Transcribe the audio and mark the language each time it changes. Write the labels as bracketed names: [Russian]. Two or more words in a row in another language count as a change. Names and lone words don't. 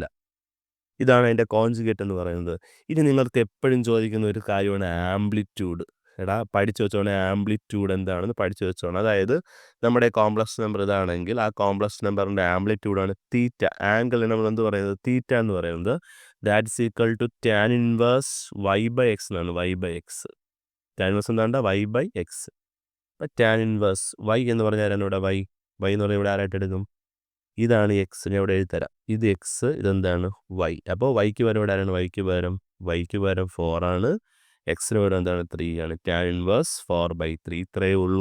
[Malayalam] ഇതാണ് അതിൻ്റെ കോൺജുഗേറ്റ് എന്ന് പറയുന്നത്. ഇനി നിങ്ങൾക്ക് എപ്പോഴും ചോദിക്കുന്ന ഒരു കാര്യമാണ് ആംപ്ലിറ്റ്യൂഡ്. പഠിച്ചു വെച്ചോണേ ആംപ്ലിറ്റ്യൂഡ് എന്താണെന്ന് പഠിച്ചു വെച്ചോണം. അതായത് നമ്മുടെ [English] complex number [Malayalam] ഇതാണെങ്കിൽ ആ [English] complex number [Malayalam] ആംപ്ലിറ്റ്യൂഡാണ് തീറ്റ. ആംഗിൾ നമ്മൾ എന്ത് പറയുന്നത്? തീറ്റ എന്ന് പറയുന്നത് [English] that's equal to tan inverse [Malayalam] y/x എന്നാണ്. y/x. [English] tan inverse [Malayalam] എന്താണ്ട്? y/x. അപ്പം [English] tan inverse [Malayalam] y എന്ന് പറഞ്ഞാൽ ഇവിടെ y എന്ന് പറഞ്ഞാൽ ഇവിടെ ആരായിട്ട് എടുക്കും? ഇതാണ് എക്സ്. ഞാൻ ഇവിടെ എഴുതിത്തരാം. ഇത് എക്സ്, ഇതെന്താണ്? വൈ. അപ്പോൾ വൈക്ക് പകരം ഇവിടെ ആരാണ്? വൈക്ക് പകരം 4 ആണ്. എക്സിന് പകരം എന്താണ്? 3 ആണ്. [English] tan inverse [Malayalam] 4/3. ഇത്രയേ ഉള്ളൂ.